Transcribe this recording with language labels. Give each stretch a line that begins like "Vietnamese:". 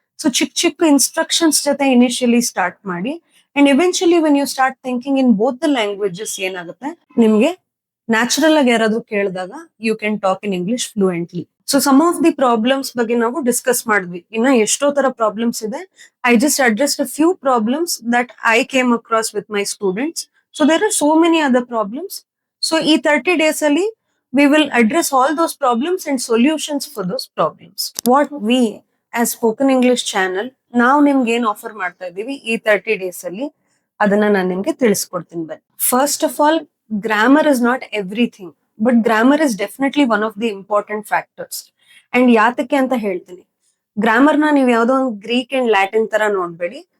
Kannada: So ಚಿಕ್ಕ ಚಿಕ್ಕ instructions ಜೊತೆ ಇನಿಷಿಯಲಿ ಸ್ಟಾರ್ಟ್ ಮಾಡಿ, and eventually
English: when you start thinking in both the languages,
Kannada: ಏನಾಗುತ್ತೆ, ನಿಮ್ಗೆ ನ್ಯಾಚುರಲ್ ಆಗಿ ಯಾರಾದ್ರೂ ಕೇಳಿದಾಗ
English: You can talk in English fluently.
Kannada: So some of the problems ಬಗ್ಗೆ ನಾವು ಡಿಸ್ಕಸ್ ಮಾಡಿದ್ವಿ. ಇನ್ನ ಎಷ್ಟೋ ತರ ಪ್ರಾಬ್ಲಮ್ಸ್ ಇದೆ.
English: I just addressed a few problems that I came across with my students. So there are so many other problems. So ಈ 30 days ಅಲ್ಲಿ we will address all those problems and solutions for those problems. What we as Spoken English channel
Kannada: ನಾವು ನಿಮ್ಗೆ ಏನ್ offer ಮಾಡ್ತಾ ಇದೀವಿ ಈ 30 days ಅಲ್ಲಿ, ಅದನ್ನ ನಾನು ನಿಮ್ಗೆ ತಿಳಿಸ್ಕೊಡ್ತೀನಿ. ಬನ್ನಿ.
English: First of all, grammar is not everything, but grammar is definitely one of the important factors.
Kannada: And ಯಾತಕ್ಕೆ ಅಂತ ಹೇಳ್ತೀನಿ. ಗ್ರಾಮರ್ ನ ನೀವು ಯಾವ್ದೋ ಒಂದು ಗ್ರೀಕ್ ಅಂಡ್ ಲ್ಯಾಟಿನ್ ತರ ನೋಡ್ಬೇಡಿ.